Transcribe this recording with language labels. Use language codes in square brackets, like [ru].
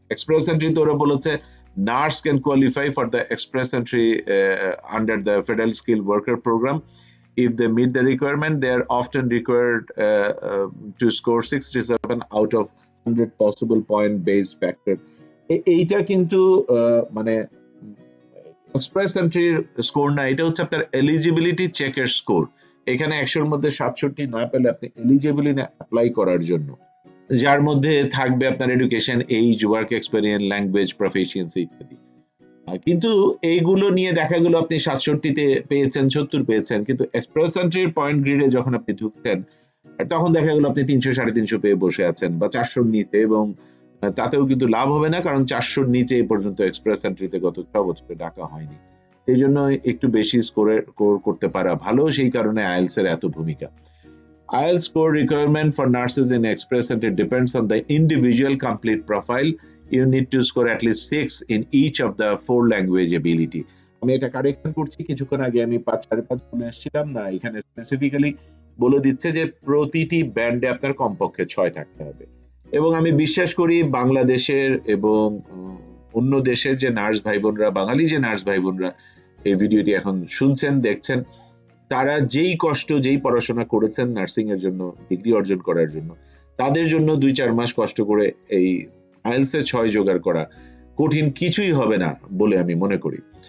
[en] express এন্ট্রিতে [bn] ওরা বলেছে [en] Nurse can qualify for the express entry under the federal skill worker program. If they meet the requirement, they are often required to score 67 out of 100 possible point based factor. [bn] এইটা কিন্তু মানে express এন্ট্রির score না, এটা হচ্ছে আপনার eligibility চেকের score. এখানে 100-র মধ্যে 67 না পেলে আপনি এলিজিবিলিটি অ্যাপ্লাই করার জন্য, যার মধ্যে থাকবে আপনার education, age, work experience, language proficiency ইত্যাদি। কিন্তু এইগুলো নিয়ে দেখা গেল আপনি 67-তে পেয়েছেন, 70 পেয়েছেন, কিন্তু এক্সপ্রেস এন্ট্রির পয়েন্ট গ্রিডে যখন আপনি ঢুকতেন তখন দেখা গেল আপনি 300-350 পেয়ে বসে আছেন বা 400-র নিচে, এবং তাতেও কিন্তু লাভ হবে না, কারণ 400-র নিচে এই পর্যন্ত এক্সপ্রেস এন্ট্রিতে গত 6 বছরে ডাকা হয়নি। এই জন্য একটু বেশি স্কোর করতে পারা ভালো, সেই কারণে আইএলস এর এত ভূমিকা। [en] IELTS score requirement for nurses in express entry depends on the individual complete profile. You need to score at least 6 in each of the 4 language ability. [bn] আমি এটা কারেকশন করছি, কিছুক্ষণ আগে আমি 5.5 বলে আসছিলাম না, এখানে স্পেসিফিক্যালি বলে দিচ্ছে যে প্রতিটি ব্যান্ডে আপনার কমপক্ষে 6 থাকতে হবে। এবং আমি বিশ্বাস করি বাংলাদেশের এবং অন্য দেশের যে নার্স ভাই বোনরা, বাঙালি যে নার্স ভাই বোনরা এই ভিডিওটি এখন শুনছেন, দেখছেন, তারা যেই কষ্ট, যেই পড়াশোনা করেছেন নার্সিং এর জন্য, ডিগ্রি অর্জন করার জন্য, তাদের জন্য 2-4 মাস কষ্ট করে এই আইএলটিএস এর 6 জোগাড় করা কঠিন কিছুই হবে না বলে আমি মনে করি।